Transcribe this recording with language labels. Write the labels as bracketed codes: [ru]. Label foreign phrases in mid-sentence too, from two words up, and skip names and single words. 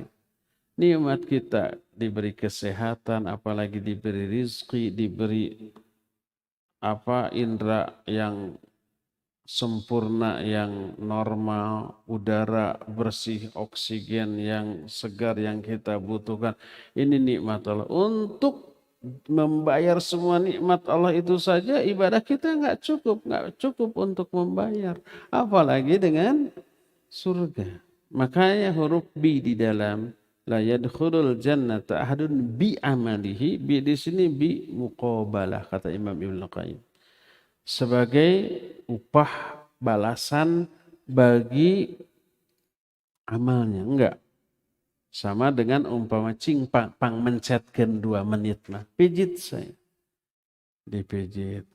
[id] Nikmat kita diberi kesehatan, apalagi diberi rizki, diberi indera yang sempurna, yang normal, udara bersih, oksigen yang segar yang kita butuhkan. Ini nikmat Allah. Untuk membayar semua nikmat Allah itu saja ibadah kita nggak cukup untuk membayar. Apalagi dengan surga. Makanya huruf bi di dalam [ar] لا يدخل الجنة أحد بعمله, [id] bi di sini [ar] بمقابلة [id] kata Imam Ibnu Qayyim. Sebagai upah balasan bagi amalnya. Enggak. Sama dengan umpama pang mencetkan 2 menit mah. Pijit saya. Dipijit.